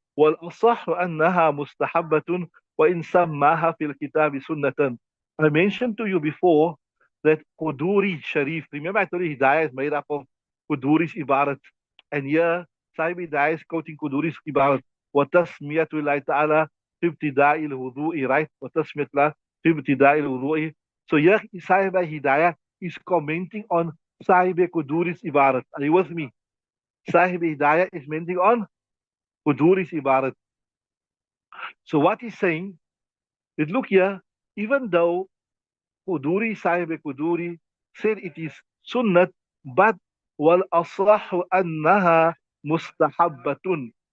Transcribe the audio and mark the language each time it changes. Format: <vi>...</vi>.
<ar>والأصح أنها مستحبة وإن سماها في الكتاب سنة.</ar> <en>I mentioned to you before that Quduri Sharif, remember I told you Hidayah is made up of Quduri's Ibarat. And here, Sahib Hidayah is quoting Quduri's Ibarat.</en> <ar>وَتَسْمِيَةُ اللَّهِ تَعَالَى فِي ابْتِدَاءِ الْوُضُوءِ, right? وَتَسْمِيَةُ اللَّهِ فِي ابْتِدَاءِ الْوُضُوءِ.</ar> <en>So here, Sahib Hidayah is commenting on Sahib Quduri's Ibarat. Are you with me? Sahib Hidayah is commenting on Quduri's Ibarat. So what he's saying is, look here, even though Quduri, Sahib Quduri said it is sunnat, but wal aslahu annaha mustahabbatun.</en>